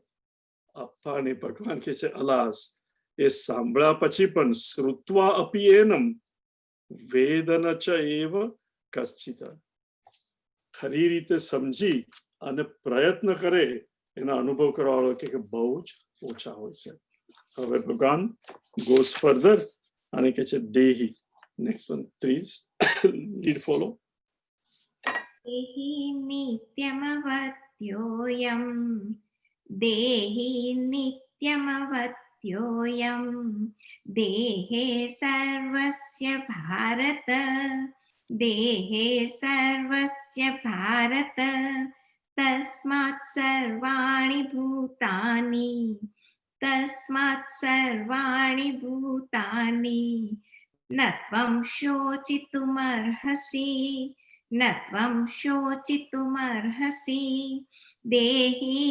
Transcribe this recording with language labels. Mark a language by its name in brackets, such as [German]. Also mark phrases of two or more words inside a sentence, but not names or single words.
[Gujarati] અપ્પાને ભગવાન કહે છે અલાસ, એ સાંભળ્યા પછી પણ [Sanskrit] श्रुत्वा अपि एनं वेद न च एव कश्चित्. [Gujarati] ખરી રીતે સમજી અને પ્રયત્ન કરે એના અનુભવ કરવા વાળો કે બહુ જ ઓછા હોય છે. હવે ભગવાન [English] goes further [Gujarati] અને કહે છે દેહી. [English] next one please lead follow. [Sanskrit] देहि नित्यमवत्योऽयं देहि नित्यमवत्योऽयं देहे सर्वस्य भारत देहे सर्वस्य भारत तस्मात् सर्वाणि भूतानि न त्वं शोचितुमर्हसि न त्वं शोचितुमर्हसि देहि